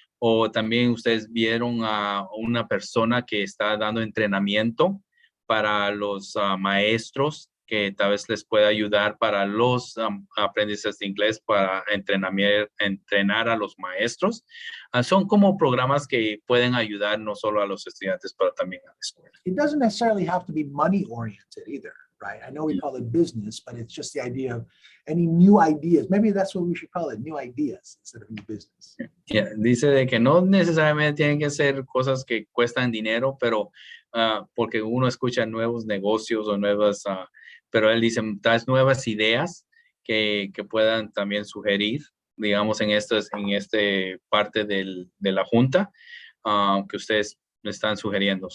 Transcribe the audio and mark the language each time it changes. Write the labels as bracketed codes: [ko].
[es] O también ustedes vieron a una persona que está dando entrenamiento para los maestros, que tal vez les pueda ayudar para los aprendices de inglés, para entrenar a los maestros. Son como programas que pueden ayudar no solo a los estudiantes, pero también a la escuela. [en] It doesn't necessarily have to be money oriented either, right? I know we call it business, but it's just the idea of any new ideas. Maybe that's what we should call it, new ideas instead of new business. [es] Dice de que no necesariamente tienen que ser cosas que cuestan dinero, pero porque uno escucha nuevos negocios o nuevas, pero él dice, das nuevas ideas que puedan también sugerir, digamos, en esta parte de la junta, que ustedes están sugiriendo.